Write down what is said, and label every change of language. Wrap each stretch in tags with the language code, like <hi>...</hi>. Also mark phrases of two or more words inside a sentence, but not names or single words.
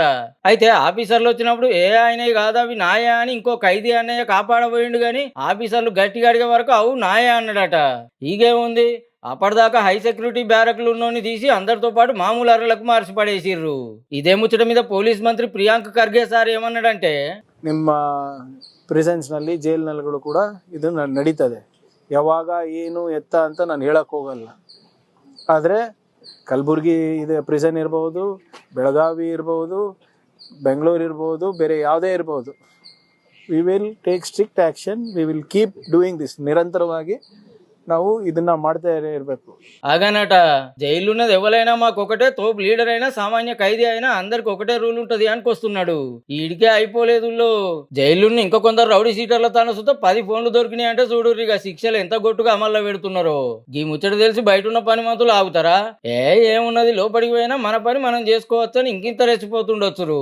<te>అయితే ఆఫీసర్లు వచ్చినప్పుడు ఏ ఆయనే కాదు అవి నాయా అని ఇంకో ఖైదీ అన్నయ్య కాపాడబోయిండు గాని ఆఫీసర్లు గట్టిగా అడిగే వరకు అవు నాయా అన్నాడట. ఈగేముంది, అప్పటిదాకా</te> <en>high security</en> <te>బ్యారక్లు ఉన్నోని తీసి అందరితో పాటు మామూలు అర్రలకు మార్చి పడేసిర్రు. ఇదే ముచ్చట మీద పోలీస్ మంత్రి ప్రియాంక్ ఖర్గే సార్ ఏమన్నాడంటే,</te> <kn>ನಿಮ್ಮ ಪ್ರೆಸೆನ್ಸ್ ನಲ್ಲಿ ಜೈಲಿನಲ್ಲಿ ಕೂಡ ಇದು ನಡೀತದೆ. ಯಾವಾಗ ಏನು ಎತ್ತ ಅಂತ ನಾನು ಹೇಳಕ್ ಹೋಗಲ್ಲ. ಆದರೆ ಕಲಬುರ್ಗಿ ಇದೆ ಪ್ರಿಸನ್ ಇರ್ಬೋದು, ಬೆಳಗಾವಿ ಇರ್ಬೋದು, ಬೆಂಗಳೂರು ಇರ್ಬೋದು, ಬೇರೆ ಯಾವುದೇ ಇರ್ಬೋದು,</kn> <en>We will take strict action. We will keep doing this.</en> <kn>ನಿರಂತರವಾಗಿ ನಾವು ಇದನ್ನ ಮಾಡ್ತಾ ఇరಬೇಕು.</kn> <te>ఆగానట జైలున్నది ఎవరైనా మాకు ఒకటే, తోపు లీడర్ అయినా సామాన్య ఖైదీ అయినా అందరికి ఒకటే రూల్ ఉంటది అనుకొస్తున్నాడు. ఈడికే అయిపోలేదు. జైలున్న ఇంకా కొందరు రౌడీ సీటర్ల తాను సుత 10 ఫోన్లు దొరికినాయి అంటే చూడు ఇక శిక్షలు ఎంత గొట్టుగా అమల్లో పెడుతున్నారో. ఈ ముచ్చట తెలిసి బయట ఉన్న పని మంతులు ఆగుతారా? ఏమున్నది, లోపలికి పోయినా మన పని మనం చేసుకోవచ్చు అని ఇంకింత రెచ్చిపోతుండొచ్చు.</te>